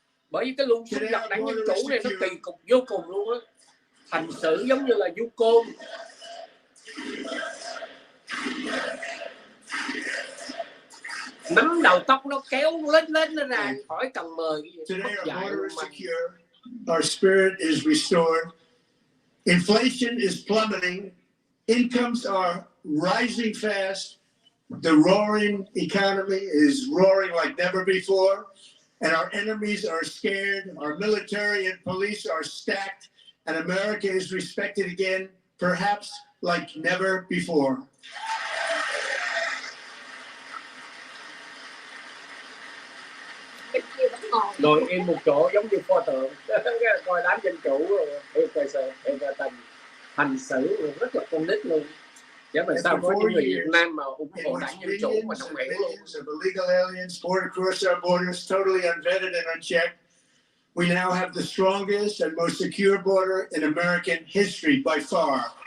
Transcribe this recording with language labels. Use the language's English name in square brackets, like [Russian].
[Vietnamese] Bởi vì cái luân sinh lập đảng Dân Chủ này nó kỳ cục vô cùng luôn á. Hành xử giống như là du côn. Nắm đầu tóc nó kéo lên nó ra khỏi cần mời. [English] Today our border is secure, our spirit is restored, inflation is plummeting, incomes are rising fast, the roaring economy is roaring like never before, and our enemies are scared, our military and police are stacked, and America is respected again, perhaps like never before. [Vietnamese] Ngồi yên một chỗ giống như pho tượng, coi đám Dân Chủ thiệt tình hành xử rất là con nít luôn. Chứ mà sao có những người Việt Nam mà ủng hộ đảng Dân Chủ mà không hiểu luôn. [English] Illegal aliens poured across our borders, totally unvetted and unchecked. We now have the strongest and most secure border in American history by far.